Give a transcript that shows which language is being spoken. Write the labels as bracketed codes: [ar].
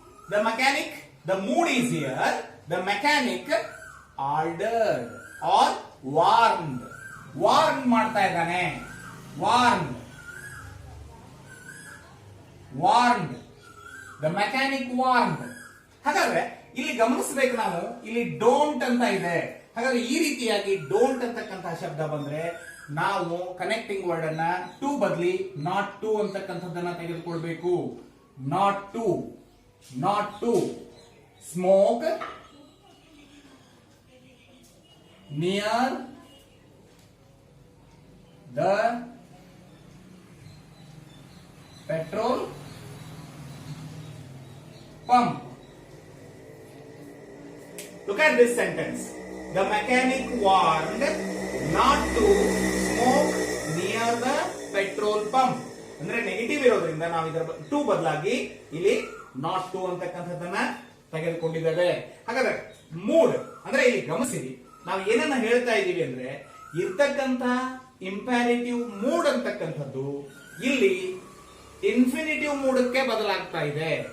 [en] The mechanic, the mood is here. The mechanic ordered or warned. [kn] Warn ಮಾಡ್ತಾ ಇದ್ದಾನೆ. Warned. [en] Warned. The mechanic warned. [kn] ಹಾಗಾದ್ರೆ ಇಲ್ಲಿ ಗಮನಿಸಬೇಕು ನಾವು, ಇಲ್ಲಿ ಡೋಂಟ್ ಅಂತ ಇದೆ. ಹಾಗಾದ್ರೆ ಈ ರೀತಿಯಾಗಿ ಡೋಂಟ್ ಅಂತಕ್ಕಂತಹ ಶಬ್ದ ಬಂದ್ರೆ ನಾವು ಕನೆಕ್ಟಿಂಗ್ ವರ್ಡ್ ಅನ್ನ ಟು ಬದಲಿ ನಾಟ್ ಟು ಅಂತಕ್ಕಂಥದ್ದನ್ನ ತೆಗೆದುಕೊಳ್ಬೇಕು. [en] Not to, not to smoke near the petrol pump. Look at this sentence. The mechanic warned not to smoke near the petrol pump. [kn] ಅಂದ್ರೆ ನೆಗೆಟಿವ್ ಇರೋದ್ರಿಂದ ನಾವು ಇದರ ಟು ಬದಲಾಗಿ ಇಲ್ಲಿ ನಾಟ್ ಟು ಅಂತಕ್ಕಂಥದ್ದನ್ನ ತೆಗೆದುಕೊಂಡಿದ್ದೇವೆ. ಹಾಗಾದ್ರೆ ಮೂಡ್ ಅಂದ್ರೆ ಇಲ್ಲಿ ಗಮನಿಸಿರಿ, ನಾವು ಏನನ್ನ ಹೇಳ್ತಾ ಇದೀವಿ ಅಂದ್ರೆ ಇರ್ತಕ್ಕಂಥ ಇಂಪ್ಯಾರೇಟಿವ್ ಮೂಡ್ ಅಂತಕ್ಕಂಥದ್ದು ಇಲ್ಲಿ ಇನ್ಫಿನಿಟಿವ್ ಮೂಡಕ್ಕೆ ಬದಲಾಗ್ತಾ ಇದೆ.